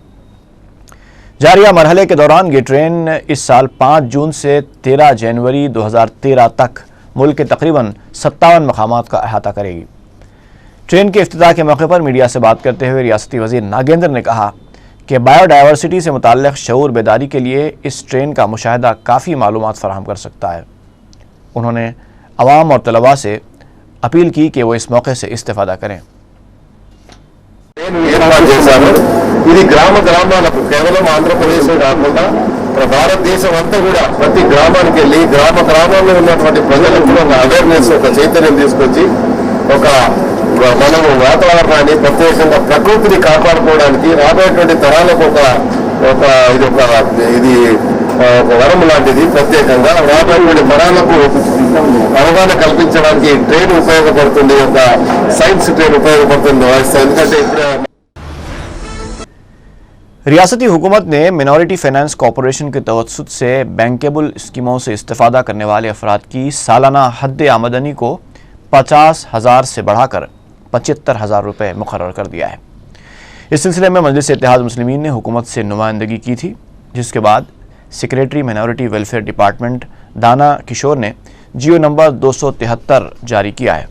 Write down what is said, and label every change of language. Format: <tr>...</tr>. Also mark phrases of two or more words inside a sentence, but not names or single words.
<ur>جاریہ مرحلے کے دوران یہ ٹرین اس سال 5 جون سے 13 جنوری 2013 تک ملک کے تقریباً 57 مقامات کا احاطہ کرے گی. ٹرین کے افتتاح کے موقع پر میڈیا سے بات کرتے ہوئے ریاستی وزیر ناگیندر نے کہا کہ بایوڈائیورسٹی سے متعلق شعور بیداری کے لیے اس ٹرین کا مشاہدہ کافی معلومات فراہم کر سکتا ہے۔ انہوں نے عوام اور طلباء سے اپیل کی کہ وہ اس موقع سے استفادہ کریں۔</ur> <te>ఏర్పాటు చేశారు। ఇది గ్రామాలకు కేవలం ఆంధ్రప్రదేశ్ కాకుండా భారతదేశం అంతా కూడా ప్రతి గ్రామానికి వెళ్ళి గ్రామాల్లో ఉన్నటువంటి ప్రజలకు ఒక అవేర్నెస్, ఒక చైతన్యం తీసుకొచ్చి మనము వాతావరణాన్ని ప్రత్యేకంగా ప్రకృతిని కాపాడుకోవడానికి రాబోయేటువంటి తరాలకు ఇది ఒక వరం లాంటిది। ప్రత్యేకంగా రాబోయేటువంటి తరాలకు అవగాహన కల్పించడానికి ట్రైన్ ఉపయోగపడుతుంది, ఒక</te> <en>science train</en> <te>ఉపయోగపడుతుంది। ఎందుకంటే ఇప్పుడు</te> <ur>ریاستی حکومت نے منورٹی فائنانس کارپوریشن کے توسط سے بینکیبل اسکیموں سے استفادہ کرنے والے افراد کی سالانہ حد آمدنی کو 50,000 سے بڑھا کر 75,000 روپے مقرر کر دیا ہے۔ اس سلسلے میں مجلس اتحاد مسلمین نے حکومت سے نمائندگی کی تھی، جس کے بعد سیکریٹری منورٹی ویلفیئر ڈپارٹمنٹ دانا کشور نے جیو نمبر 273 جاری کیا ہے۔</ur>